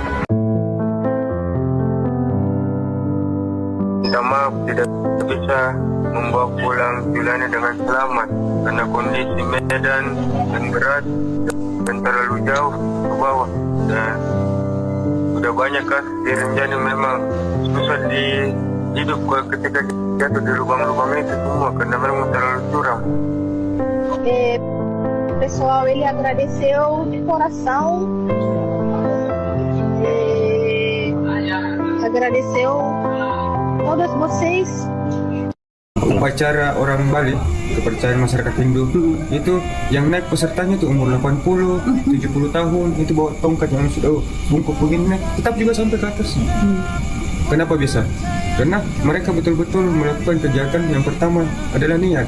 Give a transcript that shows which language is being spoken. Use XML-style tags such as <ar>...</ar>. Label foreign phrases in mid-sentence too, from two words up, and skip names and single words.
<id>Minta maaf tidak bisa membawa pulang Julani dengan selamat karena kondisi medan yang berat dan terlalu jauh ke bawah, dan sudah banyak kasus di Rinjani memang susah hidup ketika jatuh di lubang-lubang itu semua karena memang terlalu curam.</id> <pt>O pessoal, ele agradeceu de coração, agradeceu todos vocês.</pt> <id>Upacara orang Bali, kepercayaan masyarakat Hindu, itu yang naik pesertanya itu umur 80, 70 tahun, itu bawa tongkat yang sudah bungkuk begini, tetap juga sampai ke atas. Kenapa bisa? Karena mereka betul-betul melakukan kegiatan yang pertama adalah niat.</id>